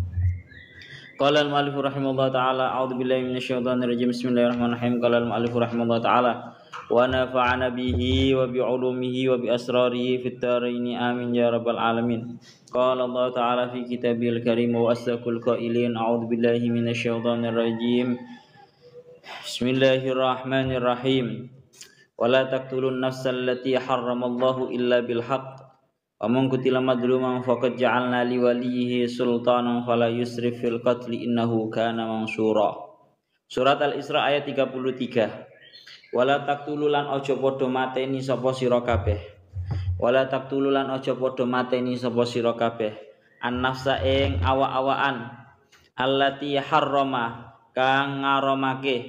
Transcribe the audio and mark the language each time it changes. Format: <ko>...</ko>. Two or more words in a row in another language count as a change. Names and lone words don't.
<ar>قال المؤلف رحمه الله تعالى أعوذ بالله من الشيطان الرجيم بسم الله الرحمن الرحيم قال المؤلف رحمه الله تعالى ونفعنا به وبعلومه وبأسراره في الدارين آمين يا رب العالمين قال الله تعالى في كتابه الكريم وأصدق القائلين أعوذ بالله من الشيطان الرجيم بسم الله الرحمن الرحيم ولا تقتلوا النفس التي حرم الله إلا بالحق ومن قتل مظلوما فقد جعلنا لوليه سلطانا فلا يسرف في القتل إنه كان منصورا.</ar> <jv>Surat Al-Isra ayat 33.</jv> <ar>Wala taqtululan</ar> <jv>aja padha mateni sapa sira kabeh.</jv> <ar>Wala taqtululan</ar> <jv>aja padha mateni sapa sira kabeh. An-nafsa ing awak-awakan</jv> <ar>allati harrama</ar> <jv>kang ngaramake.</jv>